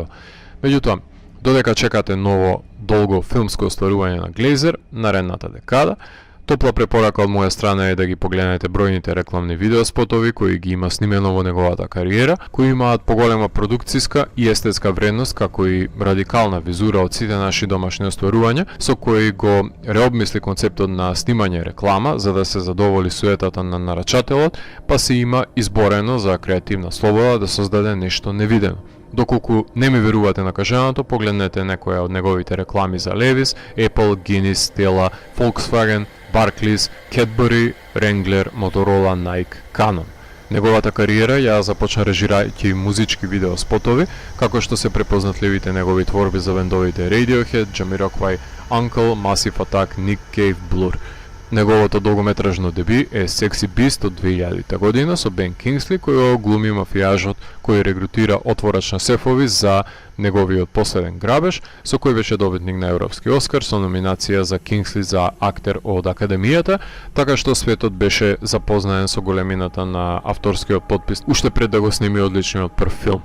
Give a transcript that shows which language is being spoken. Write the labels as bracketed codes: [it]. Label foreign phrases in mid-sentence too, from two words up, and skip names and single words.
[mk] Меѓутоа, додека чекате ново долго филмско остварување на Глейзер наредната декада, топла препорака од моја страна е да ги погледнете бројните рекламни видеоспотови кои ги има снимено во неговата кариера, кои имаат поголема продукциска и естетска вредност, како и радикална визура од сите наши домашни остварувања, со кои го реобмисли концептот на снимање реклама за да се задоволи суетата на нарачателот, па се има изборено за креативна слобода да создаде нешто невидено. Доколку не ми верувате на кажаното, погледнете некоја од неговите реклами за Levi's, Apple, Guinness, Stella, Volkswagen, Barclays, Cadbury, Wrangler, Motorola, Nike, Canon. Неговата кариера ја започна режирајќи музички видеоспотови, како што се препознатливите негови творби за бендовите Radiohead, Jamiroquai, Uncle, Massive Attack, Nick Cave, Blur. Неговото долгометражно деби е Sexy Beast од 2000 година со Бен Кингсли, кој глуми мафијажот кој регрутира отворач на сефови за неговиот последен грабеж, со кој беше добитник на Европски Оскар со номинација за Кингсли за актер од Академијата, така што светот беше запознаен со големината на авторскиот потпис уште пред да го сними одличниот прв филм.